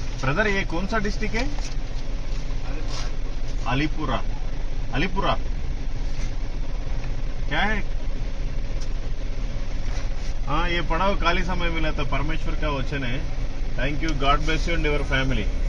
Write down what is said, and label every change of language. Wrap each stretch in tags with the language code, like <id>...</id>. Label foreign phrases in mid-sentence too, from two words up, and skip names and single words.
<hi>ब्रदर ये कौन सा डिस्ट्रिक्ट है? अलीपुरा। अलीपुरा क्या है? हाँ, ये पढ़ाओ खाली समय मिला था, परमेश्वर का वचन है।</hi> <en>Thank you, God bless you and your family.</en>